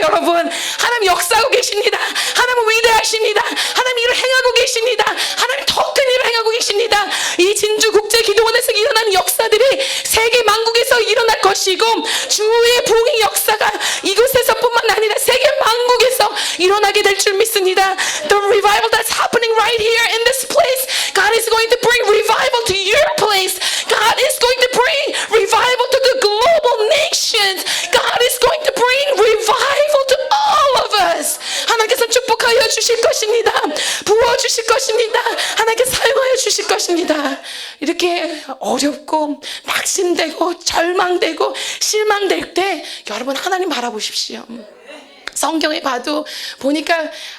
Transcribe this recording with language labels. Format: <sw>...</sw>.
<ko>여러분, 하나님 역사하고 계십니다. 하나님 위대하십니다. 하나님 일을 행하고 계십니다. 하나님 더 큰 일을 행하고 계십니다. 이 진주 국제 기도원에서 일어나는 역사들이 세계 만국에서 일어날 것이고, 주의 부흥의 역사가 이곳에서뿐만 아니라 세계 만국에서 일어나게 될 줄 믿습니다.</ko> <en>The revival that's happening right here in this place, God is going to bring revival to your place. God is going to bring revival to the global nations. God is going to bring revival to all of us.</en> <ko>하나님께서 축복하여 주실 것입니다. 부어주실 것입니다. 하나님께 사용하여 주실 것입니다. 이렇게 어렵고 낙심되고 절망되고 실망될 때 여러분 하나님 바라보십시오. 성경에 보니까</ko>